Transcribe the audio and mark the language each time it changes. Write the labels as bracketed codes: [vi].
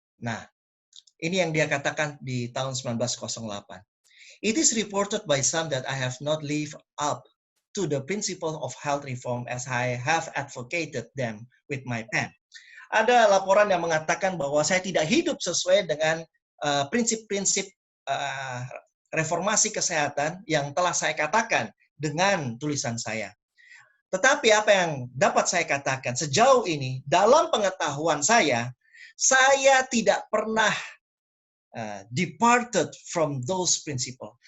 [id] Nah, ini yang dia katakan di tahun 1908. [en] It is reported by some that I have not lived up to the principle of health reform as I have advocated them with my pen. [id] Ada laporan yang mengatakan bahwa saya tidak hidup sesuai dengan prinsip-prinsip reformasi kesehatan yang telah saya katakan dengan tulisan saya. Tetapi apa yang dapat saya katakan sejauh ini, dalam pengetahuan saya tidak pernah [en] departed from those principles.